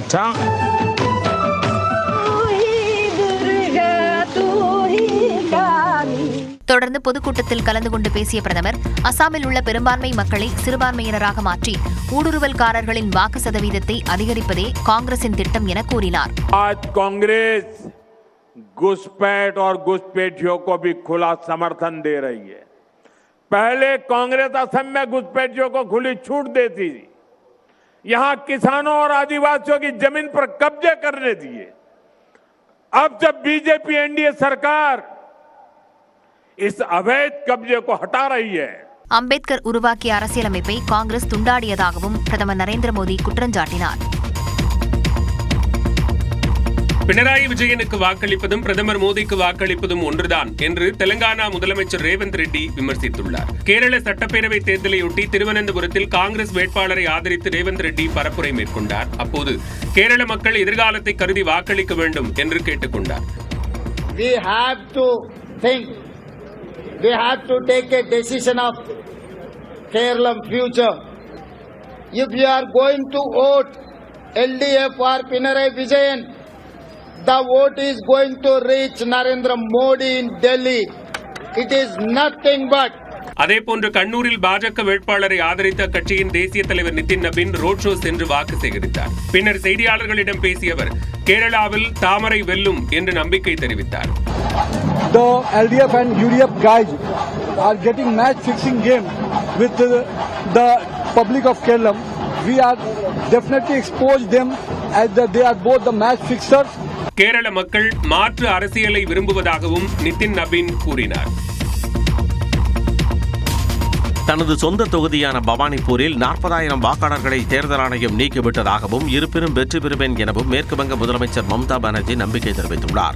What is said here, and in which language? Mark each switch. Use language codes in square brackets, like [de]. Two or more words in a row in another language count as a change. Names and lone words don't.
[hi] दुर्गा तू ही [ta] தொடர்ந்து பொதுக்கூட்டத்தில் கலந்து கொண்டு பேசிய பிரதமர் அசாமில் உள்ள பெரும்பான்மை மக்களை சிறுபான்மையினராக மாற்றி ஊடுருவல்காரர்களின் வாக்கு சதவீதத்தை அதிகரிப்பதே காங்கிரசின் திட்டம் என கூறினார். [hi] कांग्रेस घुसपैठ और घुसपैठियों को भी खुला समर्थन दे रही है. पहले कांग्रेस असम में घुसपैठियों को खुली छूट देती थी, यहां किसानों और आदिवासियों की जमीन पर कब्जे करने दिए. अब जब बीजेपी एनडीए सरकार इस अवैध कब्जे को हटा रही है. [ta] அம்பேத்கர் உருவாக்கிய அரசியலமைப்பை காங்கிரஸ் துண்டாடியதாகவும் பிரதமர் நரேந்திர மோடி குற்றஞ்சாட்டினார். பினராயி விஜயனுக்கு வாக்களிப்பதும் பிரதமர் மோடிக்கு வாக்களிப்பதும் ஒன்றுதான் என்று தெலங்கானா முதலமைச்சர் ரேவந்த் ரெட்டி விமர்சித்துள்ளார். கேரள சட்டப்பேரவை தேர்தலையொட்டி திருவனந்தபுரத்தில் காங்கிரஸ் வேட்பாளரை ஆதரித்து ரேவந்த் ரெட்டி பரப்புரை மேற்கொண்டார். அப்போது கேரள மக்கள் எதிர்காலத்தை கருதி வாக்களிக்க வேண்டும் என்று கேட்டுக் கொண்டார். [en] We have to take a decision of Kerala future. If you are going to vote LDF or Pinarayi Vijayan, the vote is going to reach Narendra Modi in Delhi. It is nothing but. [ta] அதேபோன்று கண்ணூரில் பாஜக வேட்பாளரை ஆதரித்த அக்கட்சியின் தேசிய தலைவர் நிதின் நபீன் ரோட் ஷோ சென்று வாக்கு சேகரித்தார். பின்னர் செய்தியாளர்களிடம் பேசிய அவர் கேரளாவில் தாமரை வெல்லும் என்று நம்பிக்கை தெரிவித்தார். [en] The LDF and UDF guys are getting match fixing game with the public of Kerala. We are definitely expose them as they are both the match fixers. [ta] கேரள மக்கள் மாற்று அரசியலை விரும்புவதாகவும் நிதின் நபீன் கூறினார். தனது சொந்த தொகுதியான பவானிபூரில் 40,000 வாக்காளர்களை தேர்தல் ஆணையம் நீக்கிவிட்டதாகவும் இருப்பினும் வெற்றி பெறுவேன் எனவும் மேற்குவங்க முதலமைச்சர் மம்தா பானர்ஜி நம்பிக்கை தெரிவித்துள்ளார்.